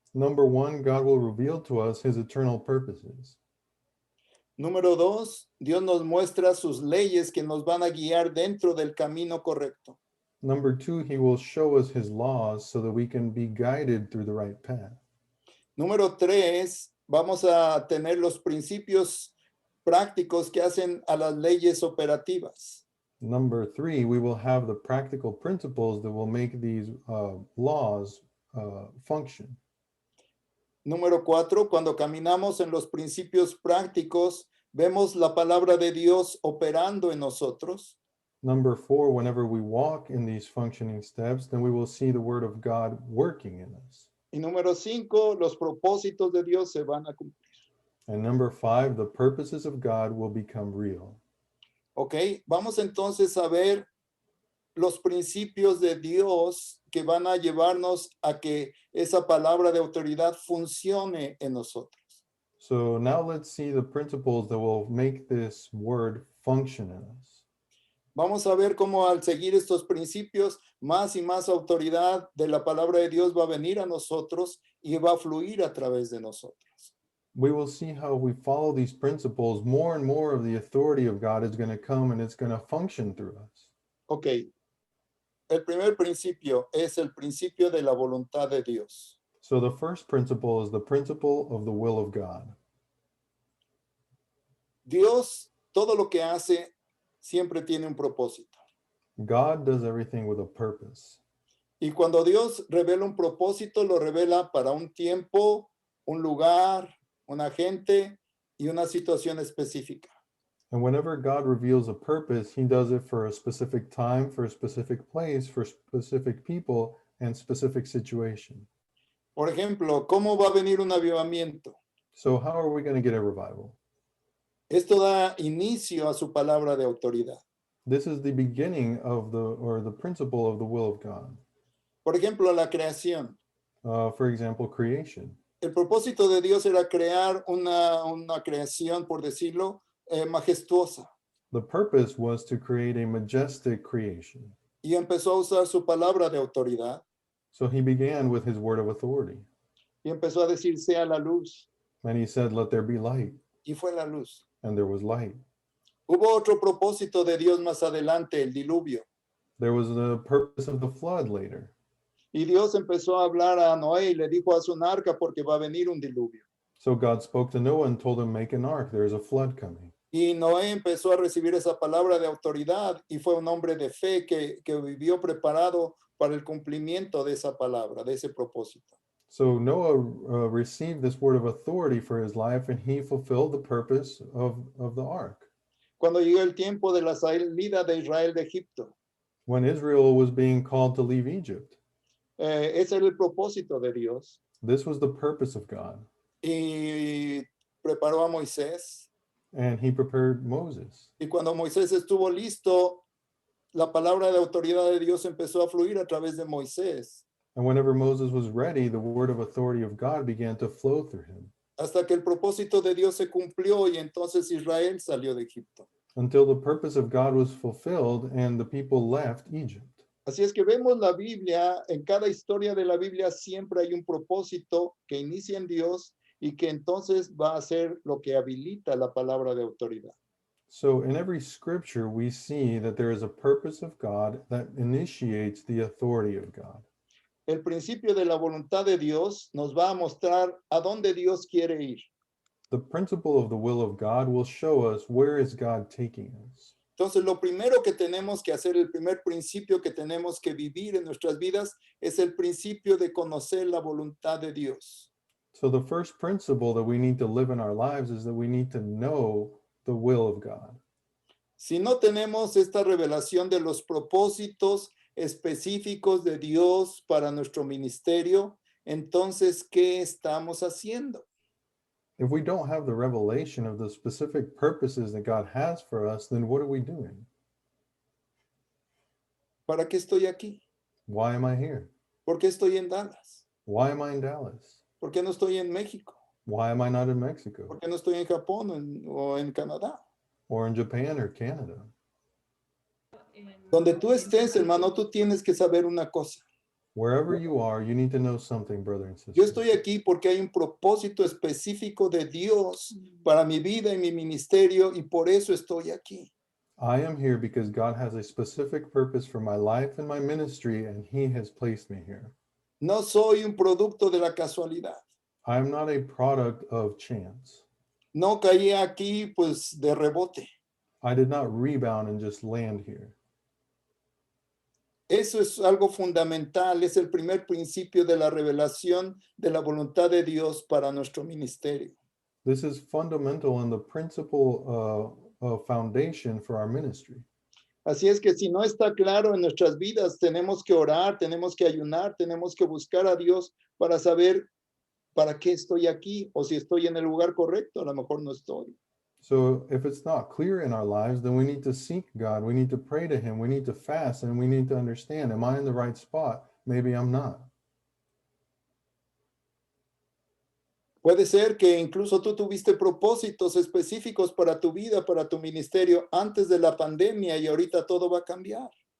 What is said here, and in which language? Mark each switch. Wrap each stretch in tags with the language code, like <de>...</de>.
<en>Number 1, God will reveal to us his eternal purposes.</en> <es>Número 2, Dios nos muestra sus leyes que nos van a guiar dentro del camino correcto.</es> <en>Number 2, he will show us his laws so that we can be guided through the right path.</en> <es>Número 3, vamos a tener los principios prácticos que hacen a las leyes operativas.</es> <en>Number 3, we will have the practical principles that will make these laws function.</en> <es>Número 4, cuando caminamos en los principios prácticos, vemos la palabra de Dios operando en nosotros.</es> <en>Number 4, whenever we walk in these functioning steps, then we will see the word of God working in us.</en> <es>Y número 5, los propósitos de Dios se van a cumplir.</es> <en>And number 5, the purposes of God will become real.</en> <es>Ok, vamos entonces a ver los principios de Dios que van a llevarnos a que esa palabra de autoridad funcione en nosotros.</es> <en>So now let's see the principles that will make this word function in us.</en> <es>Vamos a ver cómo al seguir estos principios, más y más autoridad de la palabra de Dios va a venir a nosotros y va a fluir a través de nosotros.</es> <en>We will see how we follow these principles, more and more of the authority of God is going to come and it's going to function through us.</en> <es>Ok, el primer principio es el principio de la voluntad de Dios.</es> <en>So the first principle is the principle of the will of God.</en> <es>Dios, todo lo que hace, siempre tiene un propósito.</es> <en>God does everything with a purpose.</en> <es>Y cuando Dios revela un propósito, lo revela para un tiempo, un lugar, una gente y una situación específica.</es> <en>And whenever God reveals a purpose, he does it for a specific time, for a specific place, for specific people, and specific situation.</en> <es>Por ejemplo, ¿cómo va a venir un avivamiento?</es> <en>So how are we going to get a revival?</en> <es>Esto da inicio a su palabra de autoridad.</es> <en>This is the beginning of the principle of the will of God.</en> <es>Por ejemplo, la creación.</es> <en>For example, creation.</en> <es>El propósito de Dios era crear una creación, por decirlo, majestuosa.</es> <en>The purpose was to create a majestic creation.</en> <es>Y empezó a usar su palabra de autoridad.</es> <en>So he began with his word of authority.</en> <es>Y empezó a decir, sea la luz.</es> <en>And he said, let there be light.</en> <es>Y fue la luz.</es> <en>And there was light.</en> <es>Hubo otro propósito de Dios más adelante, el diluvio.</es> <en>There was the purpose of the flood later.</en> <es>Y Dios empezó a hablar a Noé y le dijo a un arca porque va a venir un diluvio.</es> <en>So God spoke to Noah and told him, make an ark. There is a flood coming.</en> <es>Y Noé empezó a recibir esa palabra de autoridad y fue un hombre de fe que vivió preparado para el cumplimiento de esa palabra, de ese propósito.</es> <en>So Noah received this word of authority for his life, and he fulfilled the purpose of the ark.</en> <es>Cuando llegó el tiempo de la salida de Israel de Egipto,</es> <en>When Israel was being called to leave Egypt,</en> <es>ese era el propósito de Dios.</es> <en>this was the purpose of God.</en> <es>Y preparó a Moisés.</es> <en>And he prepared Moses.</en> <es>Y cuando Moisés estuvo listo, la palabra de autoridad de Dios empezó a fluir a través de Moisés,</es> <en>And whenever Moses was ready, the word of authority of God began to flow through him</en> <es>hasta que el propósito de Dios se cumplió y entonces Israel salió de Egipto.</es> <en>until the purpose of God was fulfilled and the people left Egypt.</en> <es>Así es que vemos la Biblia, en cada historia de la Biblia siempre hay un propósito que inicia en Dios y que entonces va a ser lo que habilita la palabra de autoridad.</es> <en>So in every scripture, we see that there is a purpose of God that initiates the authority of God.</en> <es>El principio de la voluntad de Dios nos va a mostrar a dónde Dios quiere ir.</es> <en>The principle of the will of God will show us where is God taking us.</en> <es>Entonces, lo primero que tenemos que hacer, el primer principio que tenemos que vivir en nuestras vidas es el principio de conocer la voluntad de Dios.</es> <en>So the first principle that we need to live in our lives is that we need to know the will of God.</en> <es>Si no tenemos esta revelación de los propósitos específicos de Dios para nuestro ministerio, entonces, ¿qué estamos haciendo?</es> <en>If we don't have the revelation of the specific purposes that God has for us, then what are we doing?</en> <es>¿Para qué estoy aquí?</es> <en>Why am I here?</en> <es>¿Por qué estoy en Dallas?</es> <en>Why am I in Dallas?</en> <es>¿Por qué no estoy en México?</es> <en>Why am I not in Mexico</en> <es>¿Por qué no estoy en Japón o en Canadá?</es> <en>or in Japan or Canada?</en> <es>Donde tú estés, hermano, tú tienes que saber una cosa.</es> <en>Wherever you are, you need to know something, brother and sister.</en> <es>Yo estoy aquí porque hay un propósito específico de Dios para mi vida y mi ministerio y por eso estoy aquí.</es> <en>I am here because God has a specific purpose for my life and my ministry, and He has placed me here.</en> <es>No soy un producto de la casualidad.</es> <en>I am not a product of chance.</en> <es>No caí aquí pues de rebote.</es> <en>I did not rebound and just land here.</en> <es>Eso es algo fundamental, es el primer principio de la revelación de la voluntad de Dios para nuestro ministerio.</es> <en>This is fundamental in the principle of foundation for our ministry.</en> <es>Así es que si no está claro en nuestras vidas, tenemos que orar, tenemos que ayunar, tenemos que buscar a Dios para saber para qué estoy aquí o si estoy en el lugar correcto, a lo mejor no estoy.</es> <en>So if it's not clear in our lives, then we need to seek God. We need to pray to Him. We need to fast, and we need to understand, am I in the right spot? Maybe I'm not.</en> <es>Puede ser que incluso tú tuviste propósitos específicos para tu vida, para tu ministerio antes de la pandemia y ahorita todo va a cambiar.</es>